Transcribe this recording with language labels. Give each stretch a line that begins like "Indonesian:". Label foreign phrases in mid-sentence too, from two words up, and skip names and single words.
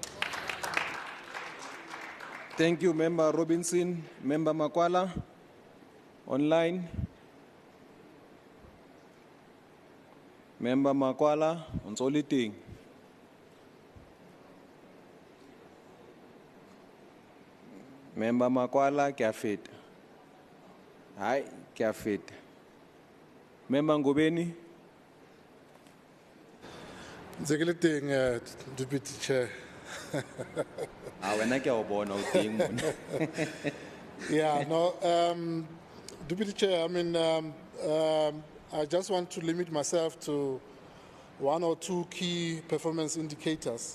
English: Thank you, Member Robinson. Member Makwala, online. Member Makwala, on soliting.
Southern Sotho: Member Makwala, ke a feta. Hai, ke a feta.
English: Member Ngobeni. Legislature, Deputy Chair. Yeah, no, Deputy Chair, I mean, I just want to limit myself to one or two key performance indicators.